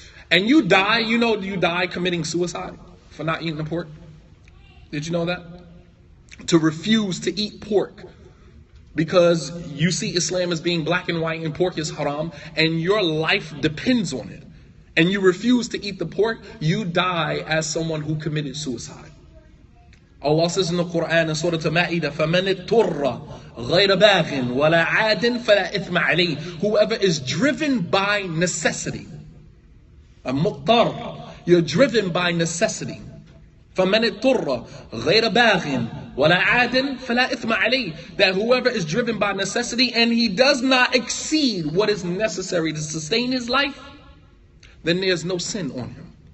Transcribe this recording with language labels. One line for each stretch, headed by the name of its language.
English: And you die, you die committing suicide for not eating the pork? Did you know that? To refuse to eat pork because you see Islam as being black and white and pork is haram and your life depends on it. And you refuse to eat the pork, you die as someone who committed suicide. Allah says in the Quran in Surah Al-Ma'idah,
Arabic: فَمَنِ اضْطُرَّ غَيْرَ بَاغٍ وَلَا عَادٍ فَلَا إِثْمَ عَلَيْهِ.
English: Whoever is driven by necessity. A muqtar, you're driven by necessity.
Arabic: فَمَنِ اضْطُرَّ غَيْرَ بَاغٍ وَلَا عَادٍ فَلَا إِثْمَ عَلَيْهِ.
English: That whoever is driven by necessity and he does not exceed what is necessary to sustain his life, then there's no sin on him.